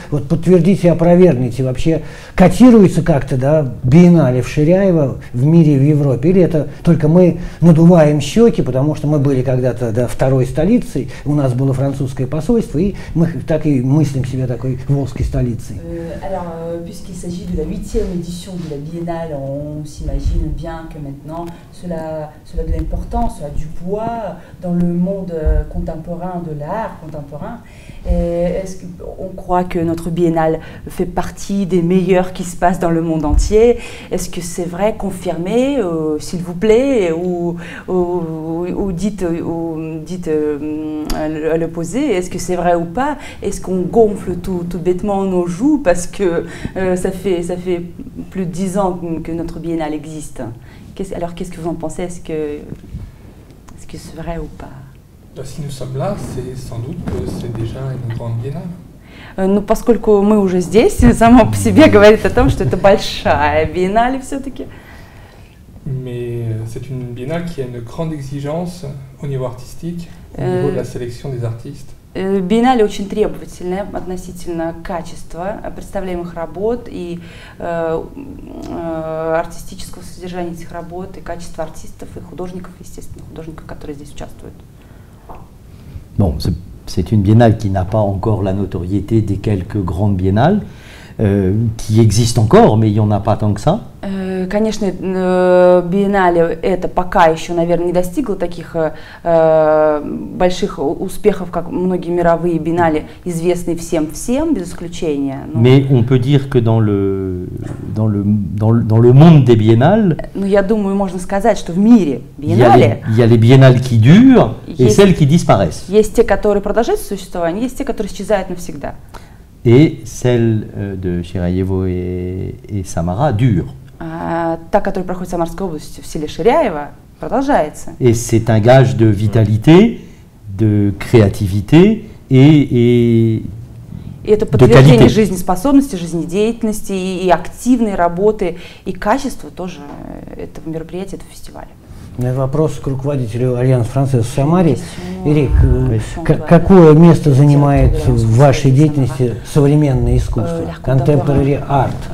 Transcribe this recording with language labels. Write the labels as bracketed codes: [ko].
[ru] Вот подтвердите, опровергните, вообще котируется как-то, да, биеннале в Ширяево в мире, в Европе? Или это только мы надуваем щеки, потому что мы были когда-то, да, второй столицей, у нас было французское посольство, и мы так и мыслим себя такой волжской столицей? [fr] Puisqu'il s'agit de la 8e édition de la Biennale, on s'imagine bien que maintenant cela a de l'importance, cela a du poids dans le monde contemporain de l'art contemporain. Est-ce qu'on croit que notre Biennale fait partie des meilleures qui se passent dans le monde entier? Est-ce que c'est vrai? Confirmez, s'il vous plaît, ou dites à l'opposé. Est-ce que c'est vrai ou pas? Est-ce qu'on gonfle tout bêtement nos joues parce que ça fait plus de 10 ans que notre Biennale existe? Alors qu'est-ce que vous en pensez? Est-ce que c'est vrai ou pas? Si nous sommes là, c'est sans doute que c'est déjà une grande biennale. [ru] Ну, поскольку мы уже здесь, само по себе говорит о том, что это большая биеннале все-таки. [fr] Mais c'est une biennale qui a une grande exigence au niveau artistique, au niveau de la sélection des artistes. [ru] Биеннале очень требовательная относительно качества представляемых работ и артистического содержания этих работ, и качества артистов, и художников, естественно, художников, которые здесь участвуют. [fr] Bon, c'est une biennale qui n'a pas encore la notoriété des quelques grandes biennales, qui existent encore, mais il n'y en a pas tant que ça. [ru] Конечно, биеннале это пока еще, наверное, не достигло таких больших успехов, как многие мировые биеннале, известные всем, без исключения. [fr] Mais on peut dire que dans le monde des biennales, [ru] ну, я думаю, можно сказать, что в мире биеннале [fr] il y a les biennales qui durent et celles qui disparaissent. [ru] Есть те, которые продолжают существование, есть те, которые исчезают навсегда. [fr] Et celle de Ширяево et Самара dure. [ru] Та, которая проходит в Самарской области, в селе Ширяево, продолжается. [fr] Et c'est un gage de vitalité, de créativité et [ru] это подтверждение жизнеспособности, жизнедеятельности и активной работы, и качества тоже этого мероприятия, этого фестиваля. Вопрос к руководителю Альянс Франсес в Самаре. Эрик, какое место занимает в вашей деятельности современное искусство, [en] contemporary art?